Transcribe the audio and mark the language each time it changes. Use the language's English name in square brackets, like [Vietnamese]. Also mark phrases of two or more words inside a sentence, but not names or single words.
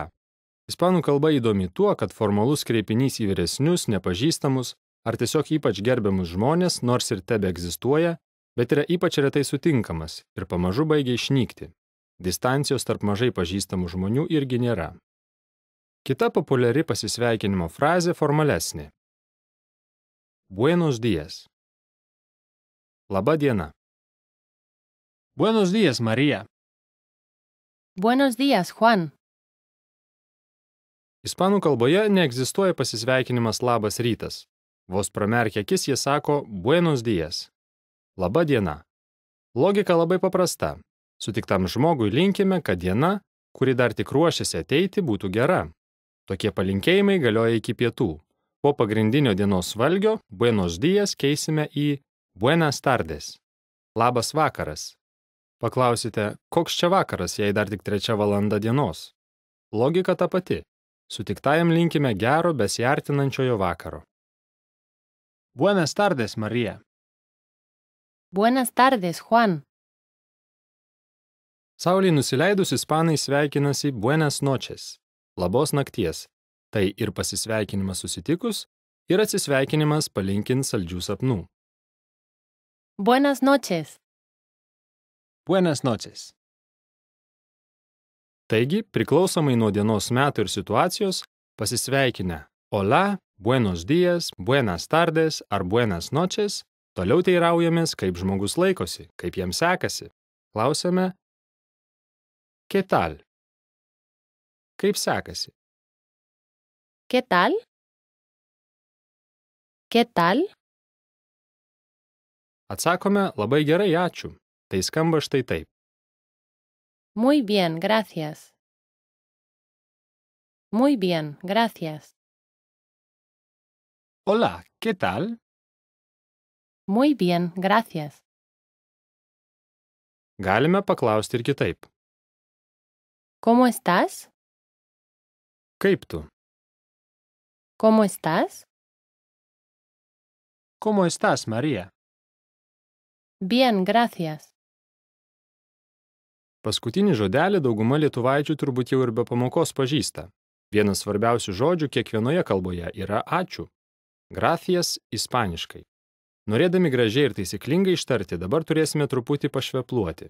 [Lithuanian] Ispanų kalba įdomi tuo, kad formalus kreipinys į vyresnius, nepažįstamus ar tiesiog ypač gerbiamus žmonės nors ir tebe egzistuoja, bet yra ypač retai sutinkamas ir pamažu baigia išnykti. Distancijos tarp mažai pažįstamų žmonių irgi nėra. Kita populiari pasisveikinimo frazė formalesnė. [Spanish] Buenos días. [Lithuanian] Laba diena. [Spanish] Buenos días, María. Buenos días, Juan. [Lithuanian] Ispanų kalboje neegzistuoja pasisveikinimas labas rytas. Vos pramerkę akis jie sako [Spanish] buenos días. [Lithuanian] Laba diena. Logika labai paprasta. Sutiktam žmogui linkime, kad diena, kuri dar tik ruošiasi ateiti, būtų gera. Tokie palinkėjimai galioja iki pietų. Po pagrindinio dienos valgio [Spanish] buenos días [Lithuanian] keisime į [Spanish] buenas tardes. [Lithuanian] Labas vakaras. Paklausite, koks čia vakaras, jei dar tik 3 valanda dienos. Logika ta pati. Sutiktajam linkime gero besiartinančiojo vakaro. [Spanish] Buenas tardes, María. Buenas tardes, Juan. [Lithuanian] Saulei nusileidus ispanai sveikinasi [Spanish] buenas noches, [Lithuanian] labos nakties. Tai ir pasisveikinimas susitikus, ir atsisveikinimas palinkint saldžių sapnų. [Spanish] Buenas noches. Buenas noches. [Lithuanian] Taigi, priklausomai nuo dienos metų ir situacijos, pasisveikinę [Spanish] hola, buenos días, buenas tardes [Lithuanian] ar [Spanish] buenas noches, [Lithuanian] toliau teiraujamės, kaip žmogus laikosi, kaip jam sekasi. Klausiame, [Spanish] ¿qué tal? [Lithuanian] Kaip sekasi? [Spanish] ¿Qué tal? ¿Qué tal? [Lithuanian] Atsakome, labai gerai, ačiū. Tai skamba štai taip. [Spanish] Muy bien, gracias. Muy bien, gracias. Hola, ¿qué tal? Muy bien, gracias. [Lithuanian] Galime paklausti ir kitaip. [Spanish] ¿Cómo estás? [Lithuanian] Kaip tu? [Spanish] ¿Cómo estás? ¿Cómo estás, María? Bien, gracias. [Lithuanian] Paskutinį žodelį dauguma lietuvaičių turbūt jau ir be pamokos pažįsta. Vienas svarbiausių žodžių kiekvienoje kalboje yra ačiū. Gracias ispaniškai. Norėdami gražiai ir taisyklingai ištarti, dabar turėsime truputį pašvepluoti.